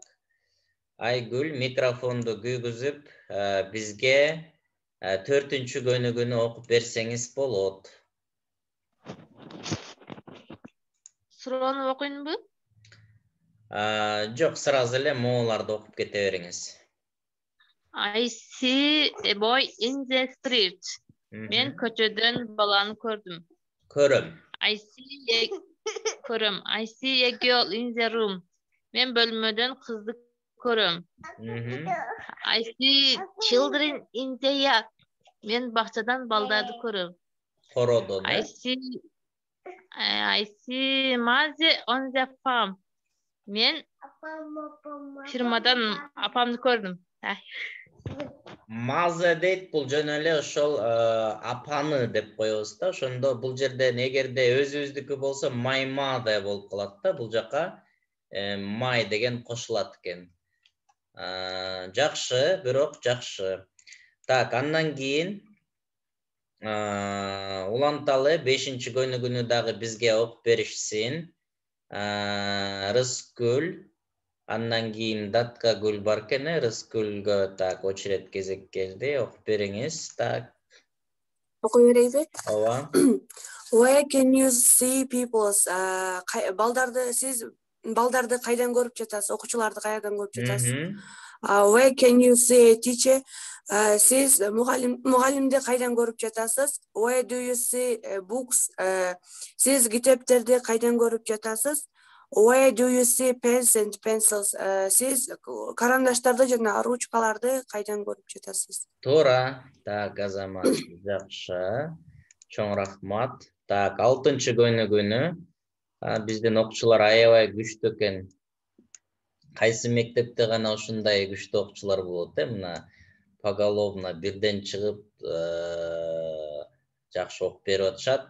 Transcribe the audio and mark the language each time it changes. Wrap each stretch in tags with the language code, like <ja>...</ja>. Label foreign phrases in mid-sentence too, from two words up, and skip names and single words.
<ky>Айгүл микрофонду күйгүзүп, бизге 4-чү көнүгүнү окуп берсеңиз болот. Суроону окуйнбу? Жок, сразу эле мооларды окуп кете бериңиз.</ky> <en>I see a boy in the street.</en> <ky>Мен көчөдөн баланы көрдүм. Көрөм.</ky> <en>I see a girl in the room.</en> <ky>Мен бөлмөдөн кызды көрөм.</ky> <en>I see children in the yard.</en> <ky>Мен бакчадан балдарды көрөм. Кородон.</ky> <en>I see Mazi on the farm.</en> <ky>Мен фирмадан апамды көрдүм. Маза дейт, бул жөн эле ошол апаны деп коебуз да. Ошондо бул жерде эгерде өзүбүздүкү болсо</ky> <en>my mother</en> <ky>болуп калат да. Бул жака my деген кошулат экен. Жакшы, бирок жакшы. Так, андан кийин уланталы 5-нчи көнүгүнү дагы бизге окуп беришсин. Рыскүл, андан кийин Даткагүл бар экен, Рыскүлгө так очередь кезек келди. Окуп бериңиз. Так. Окуй берейби? Ооба.</ky> <en>Where can you see people's</en> <ky>балдарды сиз балдарды кайдан көрүп жатасыз? Окуучуларды кайдан көрүп жатасыз?</ky> <en>Where can you see a teacher?</en> <ky>Сиз мугалимди кайдан көрүп жатасыз?</ky> <en>Where do you see books?</en> <ky>Сиз китептерди кайдан көрүп жатасыз?</ky> <en>Where do you see pens and pencils?</en> <ky>Сиз карандаштарды жана ручкаларды кайдан көрүп жатасыз? Туура. Так, Азамат. Жакшы. Чоң рахмат. Так, 6-нчы көнүгүнү биздин окуучулар аябай күчтүү экен. Кайсы мектепте гана ушундай күчтүү окуучулар болот, мына поголовно бирден чыгып жакшы окуп берип атышат.</ky>